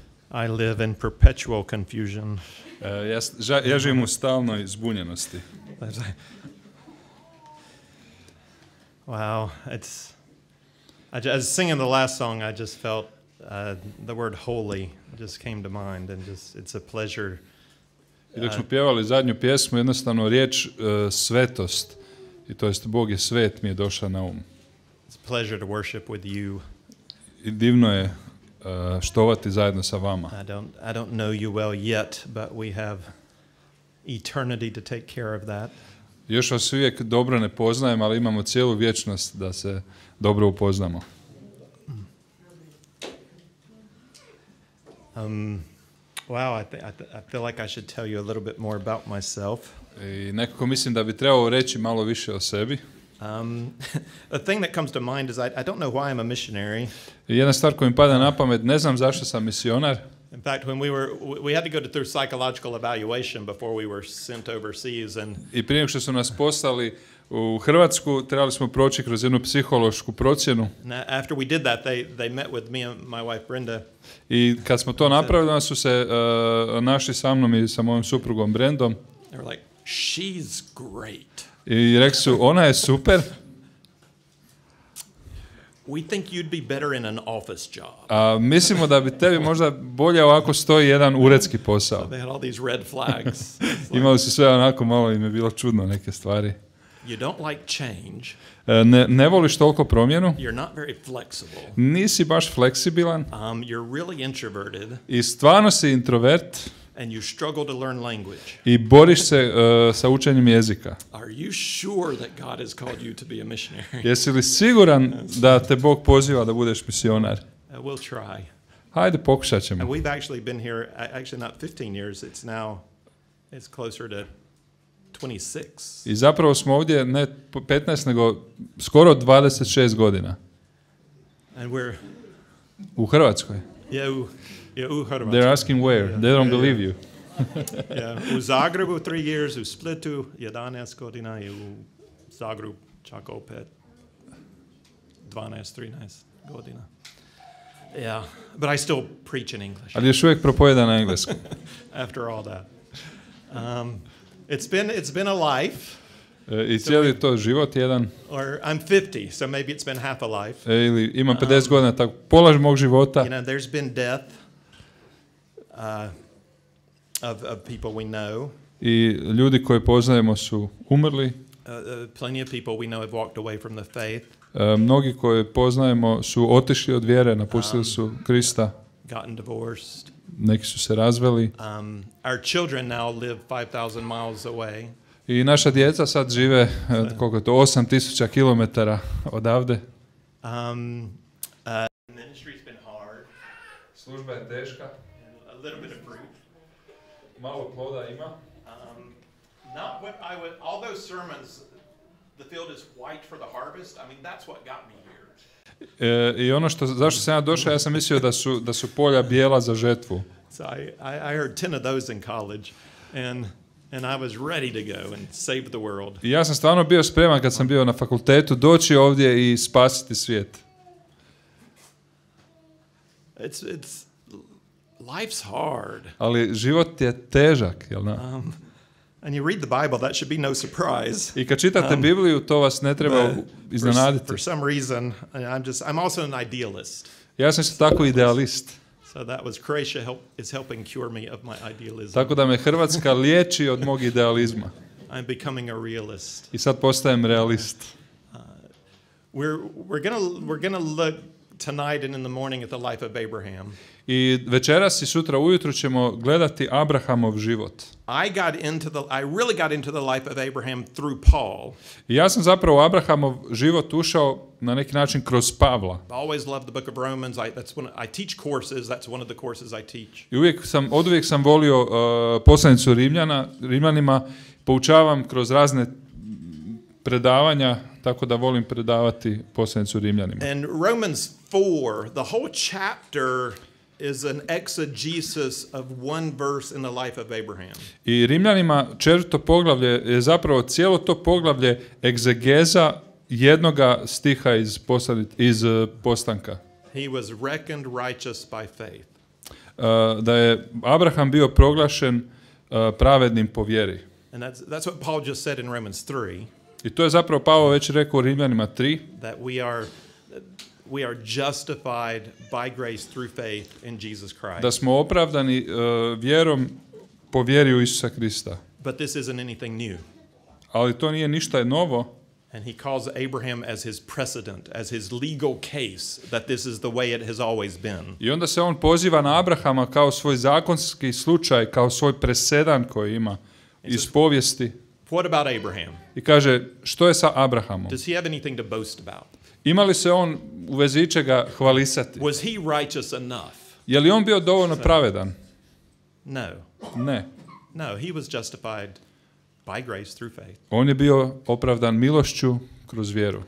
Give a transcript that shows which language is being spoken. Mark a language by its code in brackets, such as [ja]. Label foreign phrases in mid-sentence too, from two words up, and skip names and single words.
[en] I live in perpetual confusion. [hr] Ja živim u stalnoj zbunjenosti. [en] Wow, as singing the last song, I just felt the word holy just came to mind, and it's a pleasure. [hr] I dok smo pjevali zadnju pjesmu, jednostavno riječ svetost, i to jest Bog je svet, mi je došla na um. [en] It's a pleasure to worship with you. [hr] I divno je štovati zajedno sa vama. [en] I don't know you well yet, but we have eternity to take care of that. [hr] Još vas uvijek dobro ne poznajem, ali imamo cijelu vječnost da se dobro upoznamo. [en] Wow, I feel like I should tell you a little bit more about myself. [hr] I nekako mislim da bi trebao reći malo više o sebi. [en] The thing that comes to mind is I don't know why I'm a missionary. [hr] I jedna stvar koja mi pada na pamet, ne znam zašto sam misionar. [en] In fact, when we had to go through psychological evaluation before we were sent overseas, and [hr] I prije nego što su nas poslali u Hrvatsku, trebali smo proći kroz jednu psihološku procjenu. [en] After we did that, they met with me and my wife Brenda. [hr] I kad smo to napravili, onda su se našli sa mnom i sa mojom suprugom Brentom. [en] They were like, "She's great." [hr] I rekli su, ona je super. [en] We think you'd be better in an office job. [hr] Mislimo da bi tebi možda bolje ovako stoji jedan uredski posao. [en] They had all these red flags. [hr] Imali su sve onako, malo im je bilo čudno neke stvari. [en] You don't like change. [hr] Ne voliš toliko promjenu. [en] You're not very flexible. [hr] Nisi baš fleksibilan. [en] You're really introverted. [hr] I stvarno si introvert. [en] And you struggle to learn language. [hr] I boriš se sa učenjem jezika. [en] Are you sure that God has called you to be a missionary? [hr] Jesi li siguran da te Bog poziva da budeš misionar? [en] We'll try. [hr] Hajde, pokušat ćemo. [en] We've actually been here, actually not 15 years, it's closer to 26. [hr] I zapravo smo ovdje ne 15, nego skoro 26 godina. [en] And we're [hr] u Hrvatskoj. u Hrvatskoj. [en] They're asking where. They don't believe you. [hr] U Zagrebu [en] 3 years, [hr] u Splitu 11 godina i u Zagrebu čak opet 13 godina. [en] Yeah, but I still preach in English. [hr] Ali još uvijek propovijedam na engleskom. [en] After all that. It's been a life. [hr] I cijeli to život jedan. [en] Or I'm 50, so maybe it's been half a life. [hr] Ili imam 50 godina, tako pola mog života. [en] You know, there's been death of people we know. [hr] I ljudi koje poznajemo su umrli. [en] Plenty of people we know have walked away from the faith. [hr] Mnogi koje poznajemo su otišli od vjere, napustili su Krista. [en] Gotten divorced. [hr] Neki su se razveli. [en] Our children now live 5,000 miles away. [hr] I naša djeca sad žive, koliko je to, 8,000 kilometara odavde. [en] Ministry's been hard. [hr] Služba je teška. [en] A little bit of fruit. [hr] Malo ploda ima. [en] Not what I would, all those sermons, the field is white for the harvest. I mean, that's what got me here. [hr] I ono zašto sam ja došao, ja sam mislio da su polja bijela za žetvu. [en] So I heard 10 of those in college, and I was ready to go and save the world. [hr] I ja sam stvarno bio spreman kad sam bio na fakultetu doći ovdje i spasiti svijet. [en] Life's hard. [hr] Ali život je težak, jel da? [en] And you read the Bible, that should be no surprise. [hr] I kad čitate Bibliju, to vas ne treba iznenaditi. [en] For some reason, I'm also an idealist. [hr] Ja sam isto tako idealist. [en] So that was Croatia is helping cure me of my idealism. [hr] Tako da me Hrvatska liječi od mog idealizma. [en] I'm becoming a realist. [hr] I sad postajem realist. [en] We're gonna look tonight and in the morning at the life of Abraham. [hr] I večeras i sutra ujutro ćemo gledati Abrahamov život. [en] I really got into the life of Abraham through Paul. [hr] I ja sam zapravo u Abrahamov život ušao na neki način kroz Pavla. [en] I always loved the book of Romans. That's when I teach courses. That's one of the courses I teach. [hr] I oduvijek sam volio poslanicu Rimljanima, poučavam kroz razne predavanja, tako da volim predavati poslanicu Rimljanima. [en] And Romans 4, the whole chapter is an exegesis of one verse in the life of Abraham. [hr] I Rimljanima 4. poglavlje je zapravo cijelo to poglavlje egzegeza jednoga stiha iz postanka. [en] He was reckoned righteous by faith. [hr] da je Abraham bio proglašen pravednim po vjeri. [en] And that's what Paul just said in Romans 3. [hr] I to je zapravo Pavao već rekao u Rimljanima 3. [en] That we are justified by grace through faith in Jesus Christ. [hr] Da smo opravdani vjerom po vjeri u Isusa Krista. [en] But this isn't anything new. [hr] Ali to nije ništa novo. [en] And he calls Abraham as his precedent, as his legal case, that this is the way it has always been. [hr] I onda se on poziva na Abrahama kao svoj zakonski slučaj, kao svoj presedan koji ima iz povijesti. [en] What about Abraham? [hr] I kaže, što je sa Abrahamom? [en] Does he have anything to boast about? [hr] Ima li se on u vezi ičega hvalisati? [en] Was he righteous enough? [hr] Je li on bio dovoljno pravedan? [en] No. [hr] Ne. [en] No, he was justified by grace through faith. [hr] On je bio opravdan milošću kroz vjeru.